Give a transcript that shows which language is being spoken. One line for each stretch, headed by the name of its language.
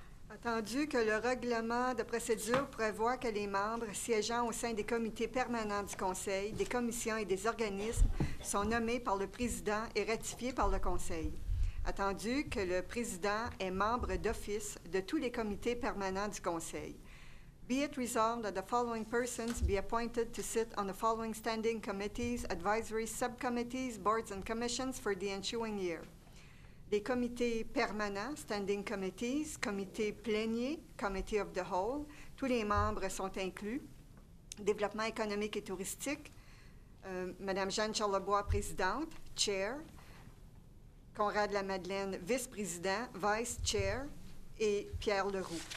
French: Attendu que le règlement de procédure prévoit que les membres siégeant au sein des comités permanents du Conseil, des commissions et des organismes sont nommés par le président et ratifiés par le Conseil. Attendu que le président est membre d'office de tous les comités permanents du Conseil.
English: Be it resolved that the following persons be appointed to sit on the following standing committees, advisory subcommittees, boards and commissions for the ensuing year.
French: Les comités permanents,
English: standing committees,
French: comité plénier,
English: committee of the whole,
French: tous les membres sont inclus. Développement économique et touristique, Madame Jeanne Charlebois, présidente, chair. Conrad Lamadeleine, vice-président, vice-chair. Et Pierre Leroux.